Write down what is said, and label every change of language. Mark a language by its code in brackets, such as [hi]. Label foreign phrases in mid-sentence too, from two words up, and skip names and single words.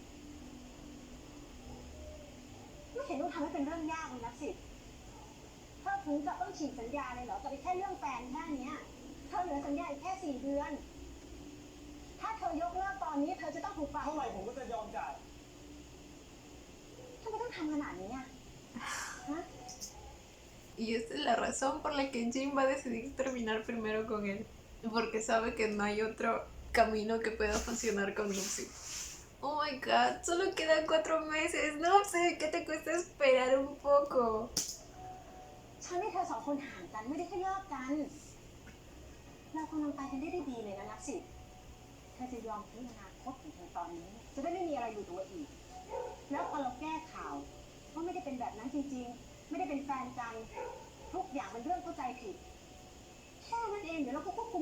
[th] ไม่เห็นต้องทำให้เป็นเรื่องยากเลยนับสิเธอถึงกับต้องฉีกสัญญาเลยเหรอจะไปแค่เรื่องแฟนแค่เนี้ยเธอเหลือสัญญาอีกแค่4 เดือน ถ้าเธอยกเลิกตอนนี้เธอจะต้องถูกปรับ เท่าไหร่ผมก็จะยอมจ่าย ทำไมต้องทำขนาดนี้อ่ะฮะ [es] Y esta es la razón por la que Jin va a decidir terminar primero con él. Porque sabe que no hay otro camino que pueda funcionar con Lucy. [en] Oh my god, [es] solo quedan 4 meses. No sé, ¿qué te cuesta esperar un poco? [th] ฉันให้เธอสองคนห่างกันไม่ได้แค่เลิกกัน เรากำลังไปกันได้ดีเลยนะนับสิเธอจะยอมทิ้งอนาคตของเธอตอนนี้ จะได้ไม่มีอะไรอยู่ตัวอีก แล้วพอเราแก้ข่าวว่าไม่ได้เป็นแบบนั้นจริงๆ ไม่ได้เป็นแฟนกัน ทุกอย่างเป็นเรื่องเข้าใจผิด แค่นั้นเองเดี๋ยวเราก็ควบคุม